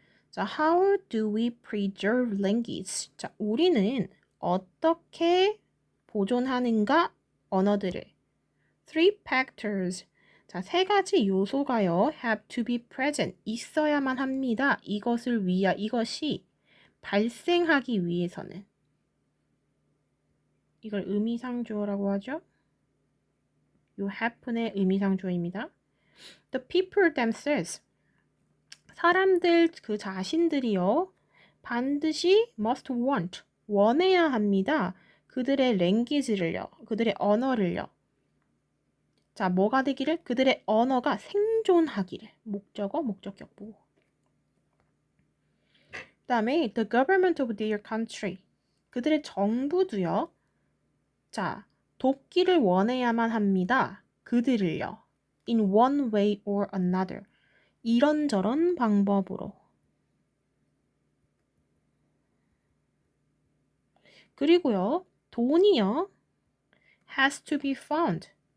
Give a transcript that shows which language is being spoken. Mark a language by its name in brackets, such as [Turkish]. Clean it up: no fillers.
[English] 자, how do we preserve language? 자, [Korean] 우리는 어떻게 보존하는가 언어들을. [English] Three factors. [Korean] 자, 세 가지 요소가요. [English] have to be present. [Korean] 있어야만 합니다. 이것이 발생하기 위해서는. 이걸 의미상주어라고 하죠. 요 happen의 의미상주어입니다. [English] The people themselves. [Korean] 사람들 그 자신들이요. 반드시 [English] must want. [Korean] 원해야 합니다. 그들의 랭귀지를요. 그들의 언어를요. 자, 뭐가 되기를? 그들의 언어가 생존하기를. 목적어, 목적격 보고. 그 다음에 [English] the government of their country. [Korean] 그들의 정부도요. 자, 돕기를 원해야만 합니다. 그들을요. [English] in one way or another. [Korean] 이런저런 방법으로. 그리고요. 돈이요. [English] has to be found.